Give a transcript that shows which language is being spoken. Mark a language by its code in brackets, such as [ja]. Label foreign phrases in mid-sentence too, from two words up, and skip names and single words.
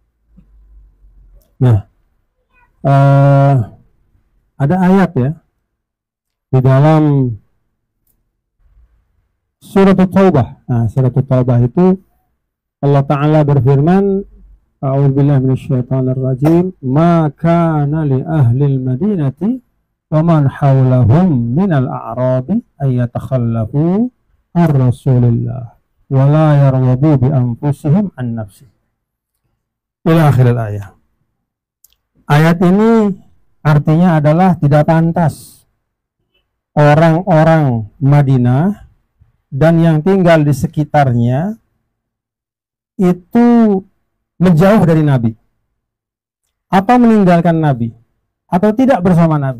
[id] Nah, ada ayat ya di dalam surat Taubah. Nah, surat Taubah itu Allah Ta'ala berfirman, [ar] أعوذ بالله من الشيطان الرجيم، ما كان لأهل المدينة ومن حولهم من الأعراب أن يتخلفوا عن رسول الله ولا يرغبوا بأنفسهم عن نفسه. إلى آخر الآية. [id] Ayat ini artinya adalah tidak pantas orang-orang Madinah dan yang tinggal di sekitarnya itu menjauh dari Nabi atau meninggalkan Nabi atau tidak bersama Nabi.